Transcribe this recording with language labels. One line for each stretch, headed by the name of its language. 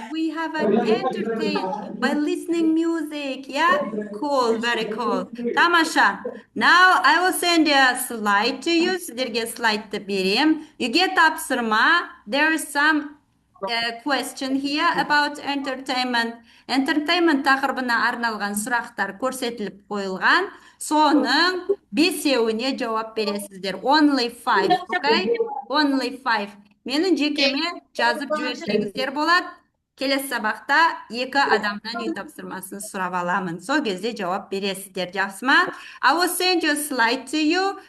English: We have an entertain by listening music. Yeah, cool, very cool. Tamasha. Now I will send a slide to you.
Kazakh: Сіздерге слайдты берем. Үйге тапсырма.
English: There is some question here about entertainment.
Kazakh: Entertainment тақырыбына арналған сұрақтар көрсетіліп қойылған. Соның 5-еуіне жауап бересіздер.
English: Only 5, okay? Only 5.
Kazakh: Менің жекеме жазып жіберсеңіздер болады. Келесі сабақта 2 адамнан үй тапсырмасын сұрап аламын. Сол кезде жауап бересіздер. Жақсы ма?
English: I will send you a slide to you.